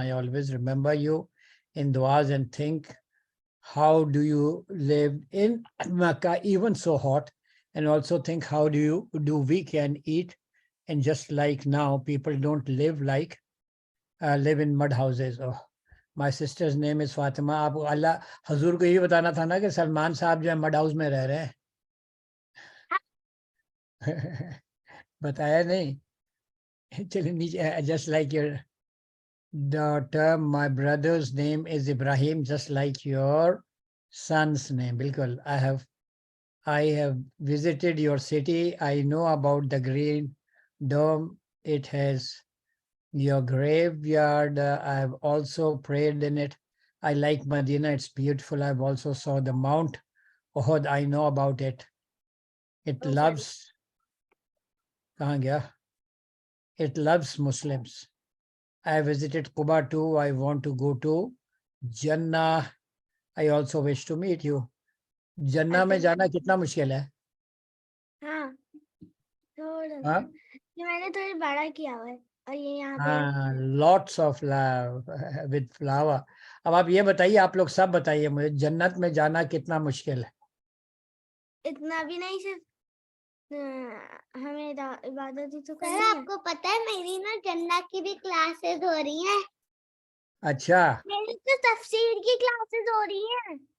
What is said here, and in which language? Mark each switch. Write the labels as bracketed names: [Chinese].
[English] I always remember you in du'as and think, how do you live in Makkah, even so hot? And also think, how do we can eat? And just like now, people don't live in mud houses. Oh, my sister's name is Fatima. [Urdu] آپ اللہ حضور کو یہ بتانا تھا نا کہ سلمان صاحب جو ہے مڈ ہاؤس میں رہ رہے ہیں. بتایا نہیں. چلیے نیچے. [English] Just like your daughter, my brother's name is Ibrahim, just like your son's name. [Urdu] بالکل. [English] I have visited your city. I know about the Green Dome. It has your graveyard. I have also prayed in it. I like Medina. It's beautiful. I've also saw the Mount Uhud. I know about it. It loves. [Urdu] کہاں گیا? [English] It loves Muslims. I visited Quba too. I want to go to Jannah. I also wish to meet you. [Urdu] جنہ میں جانا کتنا مشکل ہے؟ ہاں تھوڑا ہاں یہ میں نے تھوڑا بڑا کیا ہوا ہے, اور یہ یہاں پہ [English] ہاں, lots of love with flower. [Urdu] اب آپ یہ بتائیے, آپ لوگ سب بتائیے مجھے, جنت میں جانا کتنا مشکل ہے؟ اتنا بھی نہیں, صرف ہمیں عبادت ہی تو کرنی ہے. آپ کو پتہ ہے میری نا جنت کی بھی کلاسز ہو رہی ہیں. اچھا میری تو تفسیر کی کلاسز ہو رہی ہیں.